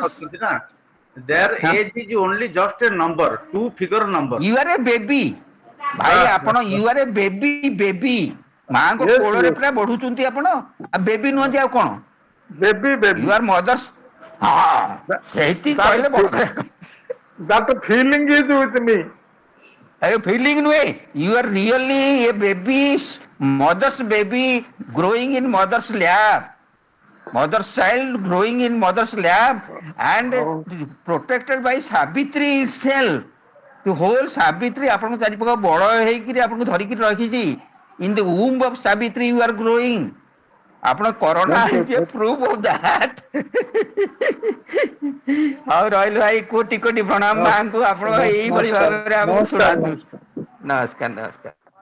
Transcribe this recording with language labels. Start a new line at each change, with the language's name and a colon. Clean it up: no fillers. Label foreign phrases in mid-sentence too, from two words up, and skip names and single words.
Odia: ଅଛନ୍ତି ନା,
English: their age is only just a number, 2 figure number. you are a baby. ଭାଇ
Odia: ବାସ୍ ଆପଣ ବାସ୍ ବାସ୍
English: you are a baby. ମାଙ୍କ
Odia: ୟେସ୍ କୋଳରେ ୟେସ୍ ପୁରା ବଢୁଛନ୍ତି ଆପଣ। ଆଉ ବେବି ନୁହନ୍ତି ଆଉ କଣ। ବେବି
English: you are mother's.
Odia: ହଁ ସେଇଠି କହିଲେ ବଡ କଥା।
English: that feeling is with me.
Odia: ଫିଲିଙ୍ଗ ନୁହେଁ।
English: you are really a baby. mother's baby growing in mother's lab. mother's child growing in mother's lap and
Odia: ଆଉ
English: protected by Savitri itself. The whole Savitri
Odia: ଆପଣଙ୍କୁ ଚାରିପାଖ ବଡ଼ ହେଇକିରି ଆପଣଙ୍କୁ ଧରିକି ରଖିଛି.
English: In the womb of Savitri you are growing.
Odia: ଆପଣ କରୋନା
English: Thank is a you. proof of that.
Odia: ହଉ ରହିଲୁ ଭାଇ, କୋଟି କୋଟି ପ୍ରଣାମ ମାଙ୍କୁ, ଆପଣ ଏଇଭଳି ଭାବରେ ଆମକୁ ନମସ୍କାର ଶୁଣାନ୍ତୁ. ନମସ୍କାର। ନମସ୍କାର ନମସ୍କାର।